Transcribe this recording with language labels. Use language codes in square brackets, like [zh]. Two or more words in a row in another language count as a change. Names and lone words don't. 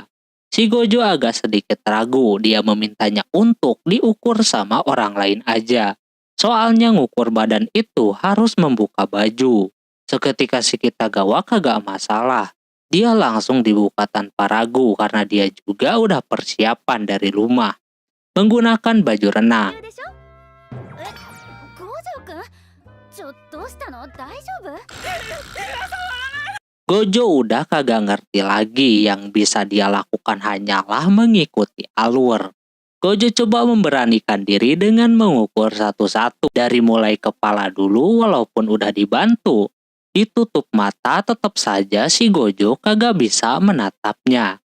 [id] Si Gojo agak sedikit ragu, dia memintanya untuk diukur sama orang lain aja. Soalnya ngukur badan itu harus membuka baju. Seketika si Kitagawa kagak masalah. Dia langsung dibuka tanpa ragu karena dia juga udah persiapan dari rumah. Menggunakan baju renang. [ja] でしょえ、五条くんどうしたの大丈夫？ [id] Gojo udah kagak ngerti lagi, yang bisa dia lakukan hanyalah mengikuti alur. Gojo coba memberanikan diri dengan mengukur satu-satu dari mulai kepala dulu walaupun udah dibantu. Ditutup mata tetap saja si Gojo kagak bisa menatapnya.